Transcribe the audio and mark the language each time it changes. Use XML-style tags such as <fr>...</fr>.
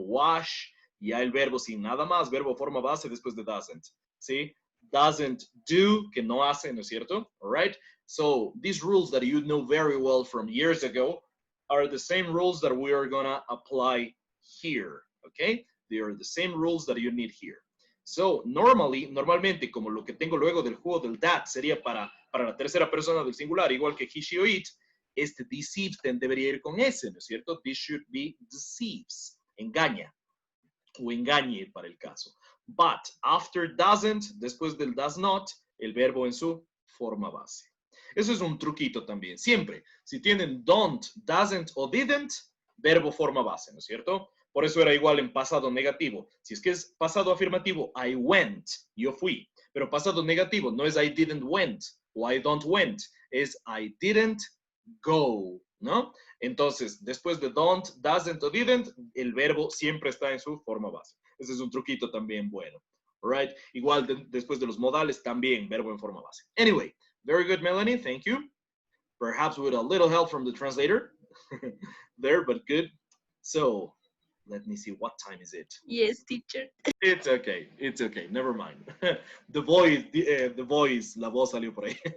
<es>Wash, ya el verbo sin nada más, verbo forma base después de doesn't, ¿sí? Doesn't do, que no hace, ¿no es cierto?</es> <en>All right? So, these rules that you know very well from years ago are the same rules that we are gonna apply here, okay? They are the same rules that you need here.</en> <es>So, normalmente, como lo que tengo luego del juego del that sería para la tercera persona del singular, igual que he, she o it, este deceives debería ir con S, ¿no es cierto?</es> <en>This should be deceives,</en> <es>engaña, o engañe para el caso.</es> <en>But, after doesn't,</en> <es>después del does not, el verbo en su forma base. Eso es un truquito también. Siempre, si tienen don't, doesn't o didn't, verbo forma base, ¿no es cierto? Por eso era igual en pasado negativo. Si es que es pasado afirmativo, I went, yo fui. Pero pasado negativo no es I didn't went o I don't went, es I didn't go, ¿no? Entonces, después de don't, doesn't o didn't, el verbo siempre está en su forma base. Ese es un truquito también bueno.</es> <en>Right?</en> <es>Igual después de los modales también, verbo en forma base.</es> <en>Anyway, very good, Melanie. Thank you. Perhaps with a little help from the translator there, but good. So, let me see, what time is it? Yes, teacher. It's okay. It's okay. Never mind. The voice,</en> <es>la voz salió por ahí.</es>